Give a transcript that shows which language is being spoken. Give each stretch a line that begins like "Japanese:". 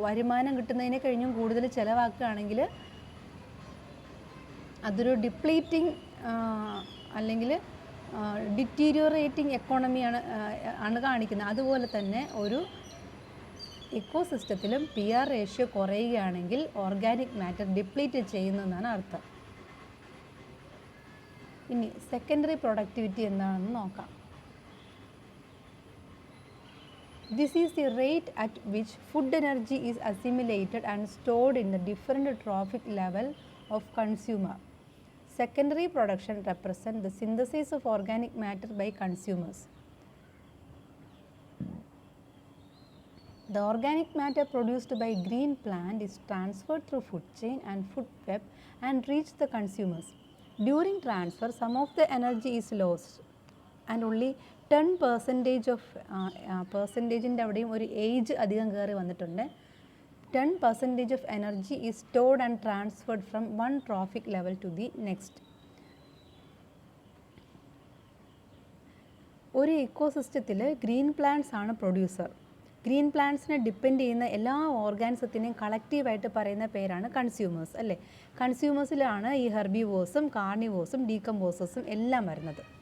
Malayalam: വരുമാനം കിട്ടുന്നതിനെ കഴിഞ്ഞും കൂടുതൽ ചിലവാക്കുകയാണെങ്കിൽ അതൊരു ഡിപ്ലീറ്റിംഗ് അല്ലെങ്കിൽ ഡിറ്റീരിയോറേറ്റിംഗ് എക്കോണമിയാണ് കാണിക്കുന്നത്. അതുപോലെ തന്നെ ഒരു ഇക്കോസിസ്റ്റത്തിലും PR റേഷ്യോ കുറയുകയാണെങ്കിൽ ഓർഗാനിക് മാറ്റർ ഡിപ്ലീറ്റ് ചെയ്യുന്നതെന്നാണ് അർത്ഥം. ഇനി സെക്കൻഡറി പ്രൊഡക്ടിവിറ്റി എന്താണെന്ന് നോക്കാം.
English: This is the rate at which food energy is assimilated and stored in the different trophic level of consumer. Secondary production represents the synthesis of organic matter by consumers. The organic matter produced by green plant is transferred through food chain and food web and reach the consumers. During transfer, some of the energy is lost and only 10% of
Malayalam: പെർസെൻറ്റേജിൻ്റെ അവിടെയും ഒരു age അധികം കയറി വന്നിട്ടുണ്ട്.
English: 10% of energy is stored and transferred from one trophic level to the next.
Malayalam: ഒരു ഇക്കോസിസ്റ്റത്തിൽ green plants ആണ് producer. Green പ്ലാന്റ്സിനെ depend ചെയ്യുന്ന എല്ലാ ഓർഗാനിസത്തിനെയും കളക്റ്റീവായിട്ട് പറയുന്ന പേരാണ് കൺസ്യൂമേഴ്സ് അല്ലേ? കൺസ്യൂമേഴ്സിലാണ് ഈ ഹെർബിവോഴ്സും കാർണിവോഴ്സും ഡീകമ്പോസേഴ്സും എല്ലാം വരുന്നത്.